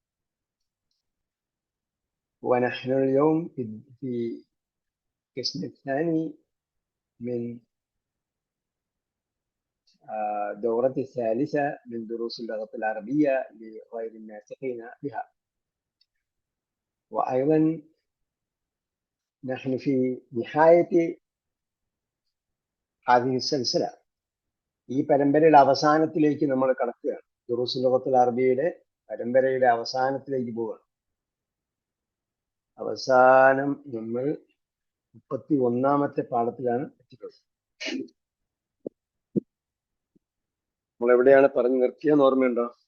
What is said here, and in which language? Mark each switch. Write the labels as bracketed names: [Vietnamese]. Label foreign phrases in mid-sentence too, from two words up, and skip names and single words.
[Arabic] ونحن اليوم في القسم الثاني من دورة الثالثة من دروس اللغة العربية لغير الناطقين بها. وأيضا نحن في نهاية هذه السلسلة. [Malayalam] ഈ പരമ്പരയുടെ അവസാനത്തിലേക്ക് നമ്മൾ കടക്കുകയാണ്. ദുറൂസ് ലുഗത്തുൽ അറബിയുടെ പരമ്പരയുടെ അവസാനത്തിലേക്ക് പോവുകയാണ്. അവസാനം നമ്മൾ 31ാമത്തെ പാഠത്തിലാണ് എത്തിയിട്ടുള്ളത്. നമ്മൾ എവിടെയാണ് പറഞ്ഞു നിർത്തിയെന്ന് ഓർമ്മയുണ്ടോ?